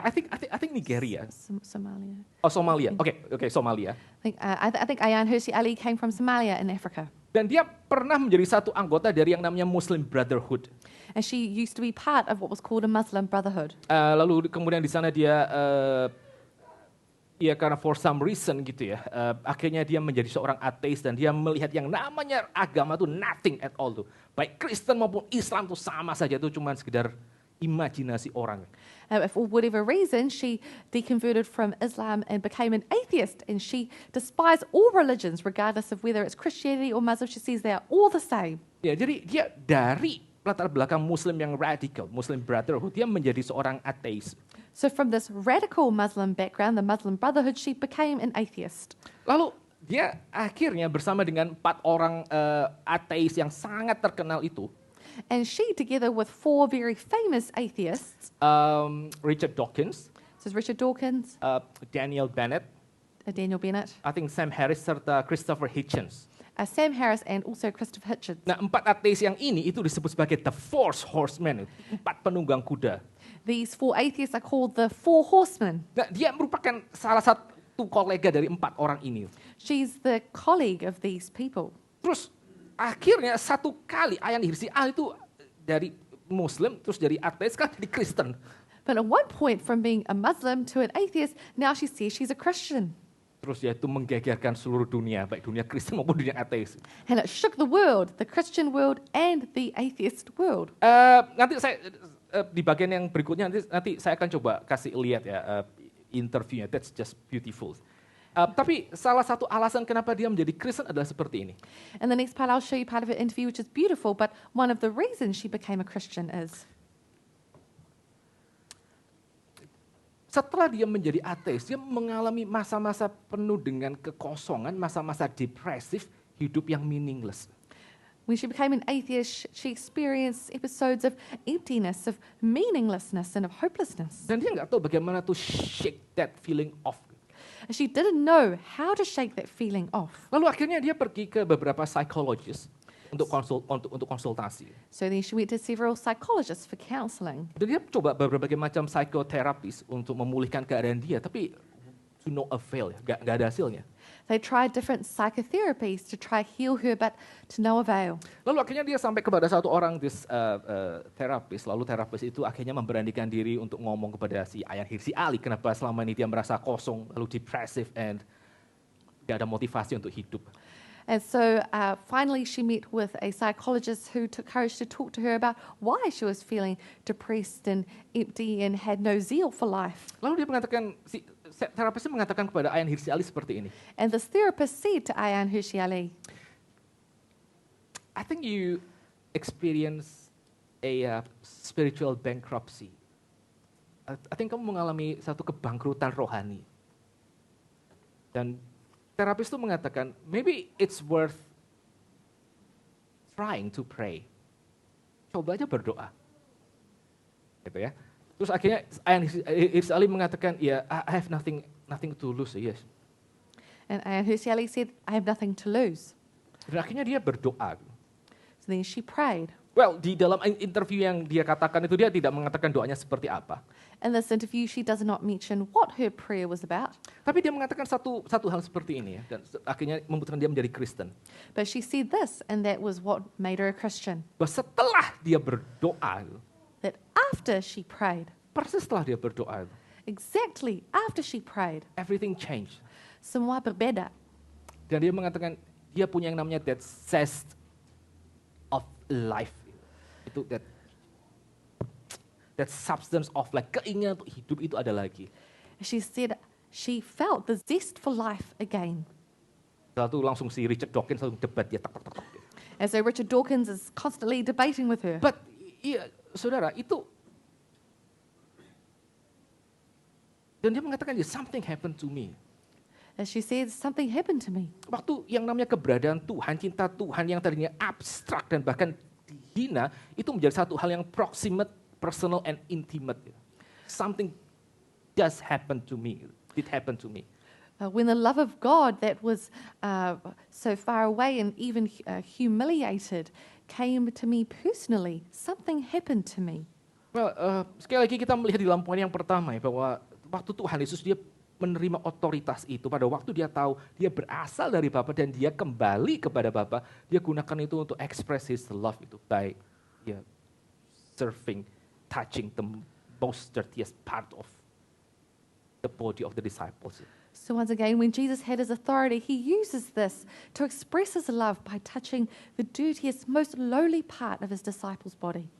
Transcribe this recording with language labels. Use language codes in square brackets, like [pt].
[en] I think Nigeria. Somalia. Oh, Somalia. Oke, Somalia. I think Ayaan Hirsi Ali came from Somalia in Africa. [id] Dan dia pernah menjadi satu anggota dari yang namanya Muslim Brotherhood. [en] And she used to be part of what was called a Muslim Brotherhood. [id] Lalu kemudian di sana dia ya karena [en] for some reason [id] gitu ya, akhirnya dia menjadi seorang ateis dan dia melihat yang namanya agama itu [en] nothing at all [id] tuh. Baik Kristen maupun Islam tuh sama saja, itu cuma sekedar imajinasi orang. [en] For whatever reason, she deconverted from Islam and became an atheist, and she despised all religions, regardless of whether it's Christianity or Muslim. She says they are all the same. [id] Ya, jadi dia dari latar belakang Muslim yang radical, Muslim Brotherhood, dia menjadi seorang ateis. [en] So from this radical Muslim background, the Muslim Brotherhood, she became an atheist. [id] Lalu dia akhirnya bersama dengan 4 orang ateis yang sangat terkenal itu, [en] And she, together with 4 very famous atheists, Richard Dawkins, so it's Richard Dawkins, Daniel Bennett, Daniel Bennett, I think Sam Harris serta Christopher Hitchens. Sam Harris, and also Christopher Hitchens. [id] Nah, 4 ateis yang ini itu disebut sebagai [en] the four horsemen, [id] 4 penunggang kuda. [en] These 4 atheists are called the 4 horsemen. [id] Nah, dia merupakan salah satu kolega dari 4 orang ini. [en] She's the colleague of these people. [id] Terus akhirnya satu kali Ayaan Hirsi Ali itu dari Muslim, terus dari ateis, sekarang jadi Kristen. [en] But at one point, from being a Muslim to an atheist, now she says she's a Christian. [id] Terus dia itu menggegerkan seluruh dunia, baik dunia Kristen maupun dunia ateis. [en] And it shook the world, the Christian world and the atheist world. [id] Nanti saya di bagian yang berikutnya nanti saya akan coba kasih lihat ya interviewnya. [en] That's just beautiful. [id] Tapi salah satu alasan kenapa dia menjadi Kristen adalah seperti ini. [en] In the next part, I'll show you part of her interview, which is beautiful, but one of the reasons she became a Christian is [id] setelah dia menjadi ateis, dia mengalami masa-masa penuh dengan kekosongan, masa-masa depresif, hidup yang meaningless. [en] When she became an atheist, she experienced episodes of emptiness, of meaninglessness, and of hopelessness. [id] Dan dia nggak tahu bagaimana [en] to shake that feeling off. And she didn't know how to shake that feeling off. [id] Lalu akhirnya dia pergi ke beberapa psychologist untuk konsultasi. [en] So then she went to several psychologists for counseling. [id] Dan dia coba berbagai macam psikoterapis untuk memulihkan keadaan dia, tapi [en] to no avail, [id] nggak ada hasilnya. [en] They tried different psychotherapies to try heal her, but to no avail. [id] Lalu akhirnya dia sampai kepada satu orang terapis, lalu terapis itu akhirnya memberanikan diri untuk ngomong kepada si Ayan Hirsi Ali, kenapa selama ini dia merasa kosong, lalu depressive, and gak ada motivasi untuk hidup. [en] And so finally she met with a psychologist who took courage to talk to her about why she was feeling depressed and empty and had no zeal for life. [id] Lalu dia mengatakan, si terapisnya mengatakan kepada Ayan Hirsi Ali seperti ini. [en] And this therapist said to Ayan Hirsi Ali, I think you experience a spiritual bankruptcy. I think [id] kamu mengalami satu kebangkrutan rohani. Dan terapis itu mengatakan, [en] maybe it's worth trying to pray. [id] Coba aja berdoa. Gitu ya. Terus akhirnya Ayan Hirsi Ali mengatakan, ya, [en] I have nothing to lose, yes. and Ayan Hirsi Ali said, I have nothing to lose. [id] Dan akhirnya dia berdoa. [en] So then she prayed. [id] Well, di dalam interview yang dia katakan itu dia tidak mengatakan doanya seperti apa. [en] In this interview, she does not mention what her prayer was about, [id] Tapi dia mengatakan satu hal seperti ini ya, dan akhirnya memutuskan dia menjadi Kristen. [en] but she said this, and that was what made her a Christian. [id] Bahwa setelah dia berdoa, [en] That after she prayed, [id] persis setelah dia berdoa, [en] exactly after she prayed, everything changed. [id] semua berbeda. Dan dia mengatakan dia punya yang namanya [en] that zest of life. [id] Itu [en] that substance of life, [id] keinginan untuk hidup itu ada lagi. [en] She said she felt the zest for life again. [id] Setelah itu langsung si Richard Dawkins langsung debat dia tak. [en] And so Richard Dawkins is constantly debating with her. [id] But iya, saudara, itu dan dia mengatakan [en] something happened to me. As she said, something happened to me. [id] Waktu yang namanya keberadaan Tuhan, cinta Tuhan yang tadinya abstrak dan bahkan dihina, itu menjadi satu hal yang [en] proximate, personal, and intimate. Something does happen to me. It happened to me. When the love of God that was so far away and even humiliated came to me personally, something happened to me. [id] Well, sekali lagi kita melihat di dalam poin yang pertama ya, bahwa waktu Tuhan Yesus dia menerima otoritas itu, pada waktu dia tahu dia berasal dari Bapa dan dia kembali kepada Bapa, dia gunakan itu untuk [en] express his love [id] itu [en] by serving, touching the most dirtiest part of the body of the disciples. So once again, when Jesus had his authority, he uses this to express his love by touching the dirtiest, most lowly part of his disciples' body.